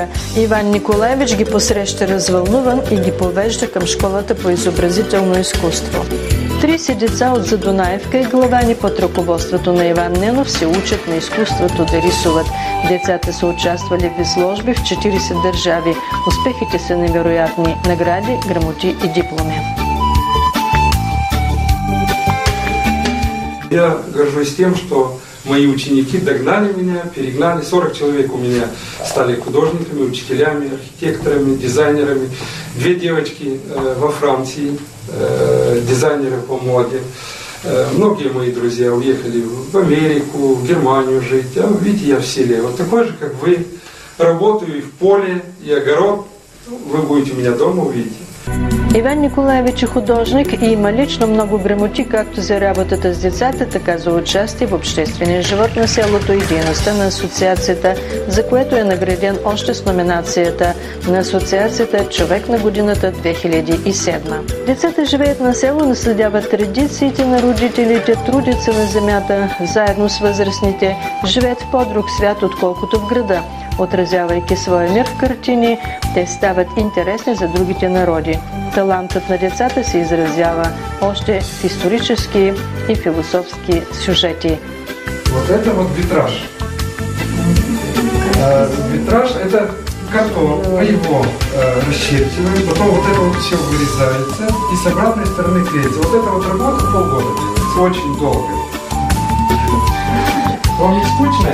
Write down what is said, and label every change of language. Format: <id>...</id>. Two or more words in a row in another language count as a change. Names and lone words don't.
<bg>Иван Николаевич ги посреща развълнуван и ги повежда към школата по изобразително изкуство. 30 деца от Задунаевка и Главани под ръководството на Иван Ненов се учат на изкуството да рисуват. Децата са участвали в изложби в 40 държави. Успехите са невероятни. Награди, грамоти и дипломи.</bg> <ru>Я горжусь тем, что мои ученики догнали меня, перегнали. 40 человек у меня стали художниками, учителями, архитекторами, дизайнерами. 2 девочки во Франции, дизайнеры по моде. Многие мои друзья уехали в Америку, в Германию жить. А видите, я в селе. Вот такой же, как вы. Работаю и в поле, и огород. Вы будете у меня дома, увидите.</ru> <bg>Иван Николаевич е художник и има лично много грамоти както за работата с децата, така за участие в обществения живот на селото и дейността на асоциацията, за което е награден още с номинацията на асоциацията Човек на годината 2007. Децата живеят на село, наследяват традициите на родителите, трудят се на земята, заедно с възрастните, живеят в по-друг свят, отколкото в града. Отразявайки своя мир в картини, те стават интересни за другите народи. Талантът на децата се изразява още в исторически и философски сюжети.</bg> <ru>Вот это вот витраж. Витраж – это картон, мы его расчерчиваем, потом вот это вот все вырезается и с обратной стороны клеится. Вот эта вот работа полгода делается, очень долго. Вам не скучно?</ru>